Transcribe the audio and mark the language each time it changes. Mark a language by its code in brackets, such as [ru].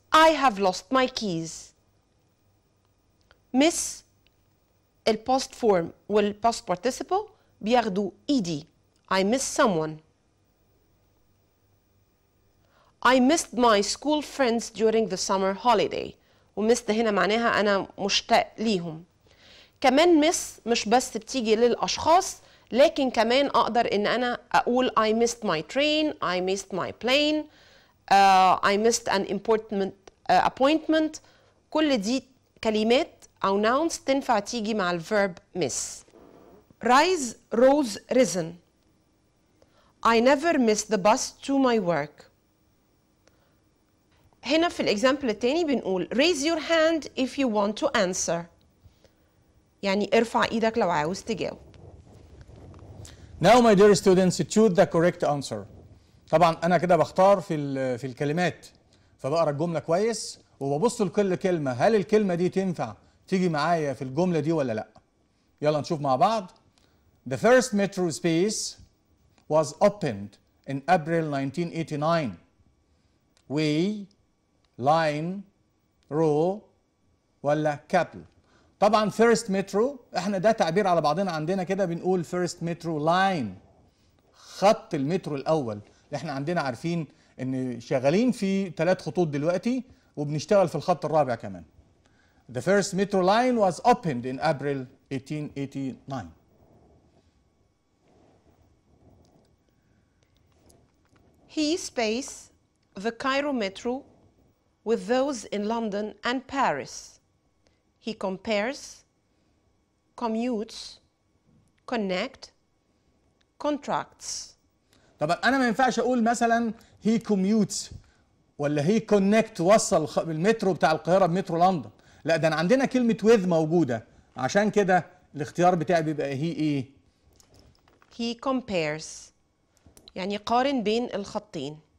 [en] I have lost my keys. [ar] Miss الباست فورم والباست participle بياخدوا ed. [en] I miss someone. I missed my school friends during the summer holiday. [ar] وmissed هنا معناها أنا مشتاق ليهم. كمان miss مش بس بتيجي للأشخاص، لكن كمان أقدر إن أنا أقول [en] I missed my train, I missed my plane, I missed an important appointment. [ar] كل دي كلمات أو nouns تنفع تيجي مع الverb miss. [en] Rise, rose, risen. I never miss the bus to my work. [ar] هنا في الإكزامبل التاني بنقول [en] raise your hand if you want to answer. [ar] يعني ارفع إيدك لو عاوز تجاوب. [en] Now my dear students, choose the correct answer. [ar] طبعا أنا كده بختار في الكلمات، فبقرا الجملة كويس وببص لكل كلمة، هل الكلمة دي تنفع تيجي معايا في الجملة دي ولا لأ؟ يلا نشوف مع بعض. [en] The first metro space was opened in April 1989. way, line, row ولا كابل. [ar] طبعا فيرست مترو احنا ده تعبير على بعضنا عندنا كده بنقول فيرست مترو لاين، خط المترو الاول اللي احنا عندنا عارفين ان شغالين في 3 خطوط دلوقتي وبنشتغل في الخط الرابع كمان. [en] The first metro line was opened in April 1889. He space the Cairo metro with those in London and Paris. He compares, commutes, connect, contracts. [ar] طبعا انا ما ينفعش اقول مثلا [en] he commutes [ar] ولا [en] he connect [ar] وصل بالمترو بتاع القاهره بمترو لندن، لا ده انا عندنا كلمه with موجوده، عشان كده الاختيار بتاعي بيبقى he ايه؟ [en] He compares [ar] يعني قارن بين الخطين.